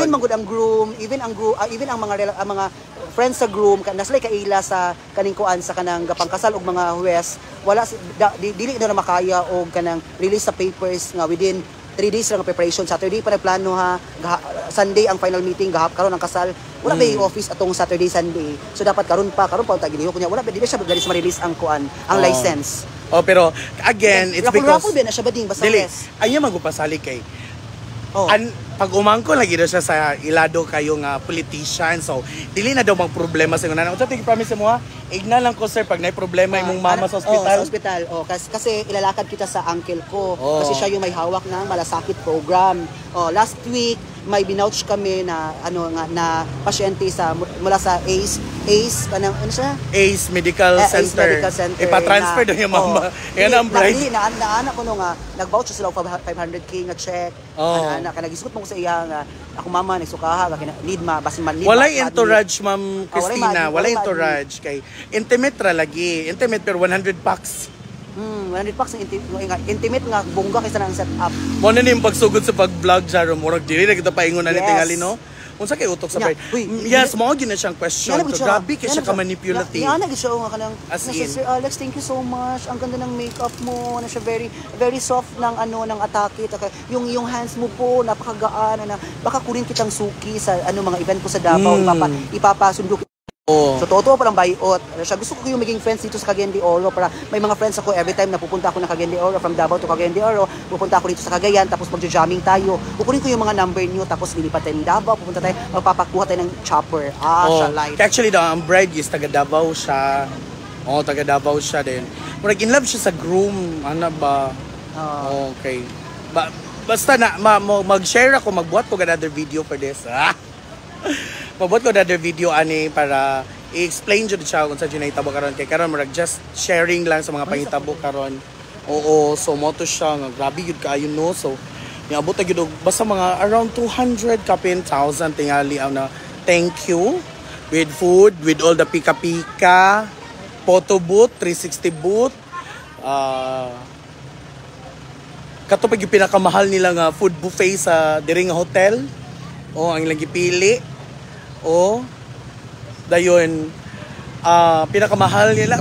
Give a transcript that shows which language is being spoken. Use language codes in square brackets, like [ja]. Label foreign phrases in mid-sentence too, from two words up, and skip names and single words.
[ceb] even magud ang groom even ang mga friends sa groom naslay kaila sa kaning kuan sa kanang gapangkasal og mga huwes wala dili na makaya og kanang release sa papers nga within 3 days lang ang preparation. Saturday pa nagplano ha. Sunday ang [en] final meeting. [ceb] Karon ang kasal. Wala ba yung office atong Saturday, Sunday. So dapat karon pa unta giliho ko niya. Wala ba di siya galis ma-release ang kuan, ang license. [en] Pero again, it's because [ceb] raffle na siya bading basta yes. Anya magupasali kay. Pag umangko lagi daw siya sa ilado kayo nga politician. So dili na daw mang problema sa ngana. Unsa tig promise mo ha? Igna lang ko sir pag nay problema imong mama sa ospital. Sa ospital. [tl] Kasi ilalakad kita sa uncle ko kasi siya yung may hawak ng malasakit program. Last week may binouch kami na na pasyente mula sa ACE kanang ano siya? ACE Medical Center. Ipa-transfer daw yung mama. Yan ang bride. [ceb] Naanak ko nga nag-vouch sila 500k nga check. Ana ka nagisgot mo ko sa iya nga ako mama nagsukaha need ma basin man need. Walay entourage Ma'am Christina, walay entourage kay intimate ra lagi. Intimate pero 100 packs. 100 packs intimate nga bongga kaysa nang set up. Mo na ning pagsugod sa pag-vlog Jaro murag dili na kita paingon na ni tingali no. Unsa kay utok sa bride? Yes, mao gyud na siyang question. [en] So, grabe [ceb] kay siya ka manipulative. Ana gyud siya nga kanang Sir Alex, [en] thank you so much. [tl] Ang ganda ng makeup mo. Na siya [en] very soft [tl] ng ng atake. Yung hands mo po napakagaan baka kunin kitang suki sa mga event ko sa Davao. Ipapasundo So totoo parang bayot. Siya gusto ko yung maging friends dito sa Cagayan de Oro para may mga friends ako every time na pupunta ako ng Cagayan de Oro from Davao to Cagayan de Oro, pupunta ako dito sa Cagayan tapos magja-jamming tayo. Kukunin ko yung mga number niyo tapos lilipat tayo ng Davao, pupunta tayo, magpapakuha tayo ng chopper. [ceb] Siya light. Actually ang bride is taga Davao siya. Taga Davao siya din. Murag [en] in love [ceb] siya sa groom. Ano ba? Okay. Basta na mag-share ako, magbuhat ko another video for this. Mabuhat ko another video ani para i-explain jud siya kung sa ginahitabo karon kay karon murag [en] just sharing [ceb] lang sa mga pangitabo karon. So mo to siya nga grabe gyud kaayo no. So niabot ta gyud basta mga around 200 kapin 1,000 tingali na [en] thank you with food, with all the pika-pika, photo booth, 360 booth. [ceb] Kato pag yung pinakamahal nila nga food buffet sa diri nga hotel. Ang ilang gipili. Dayon pinakamahal nila.